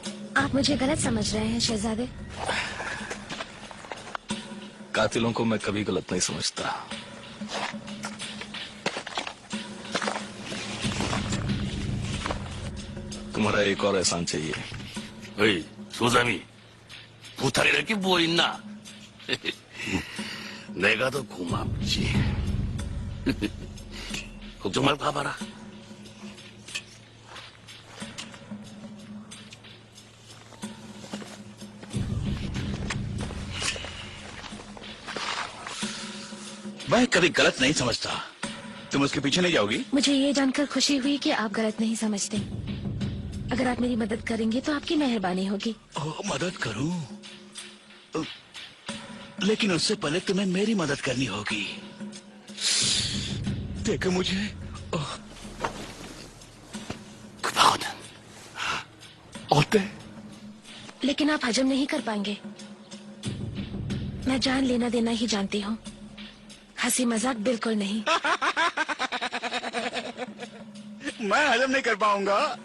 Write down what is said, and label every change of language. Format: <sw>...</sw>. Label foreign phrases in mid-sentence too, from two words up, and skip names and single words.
<hi>आप मुझे गलत समझ रहे हैं शहजादे। कातिलों को मैं कभी गलत नहीं समझता। तुम्हारा एक और एहसान चाहिए।</hi> <ko>어이, 소삼이, 부탁이랄 게 뭐 있나? 내가 더 고맙지. 걱정 말고 가봐라.</ko> <hi>मैं कभी गलत नहीं समझता। तुम उसके पीछे नहीं जाओगी? मुझे ये जानकर खुशी हुई कि आप गलत नहीं समझते। अगर आप मेरी मदद करेंगे तो आपकी मेहरबानी होगी। मदद करूं? लेकिन उससे पहले तुम्हें मेरी मदद करनी होगी। देखो मुझे।</hi> <ko>급하거든. 어때?</ko> <hi>लेकिन आप हजम नहीं कर पाएंगे। मैं जान लेना देना ही जानती हूँ, हंसी मजाक बिल्कुल नहीं। मैं हजम नहीं कर पाऊंगा।</hi>